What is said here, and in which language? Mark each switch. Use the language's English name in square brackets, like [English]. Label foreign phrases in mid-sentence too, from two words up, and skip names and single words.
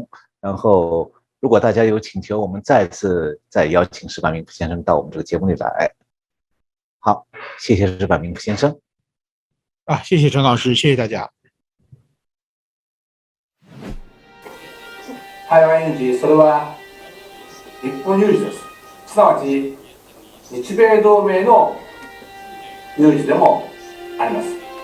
[Chinese] 然后，如果大家有请求，我们再邀请矢板明夫先生到我们这个节目里来。好，谢谢矢板明夫先生。谢谢陈老师，谢谢大家。 [Japanese] 台湾有事、それは日本有事です。すなわち日米同盟の有事でもあります。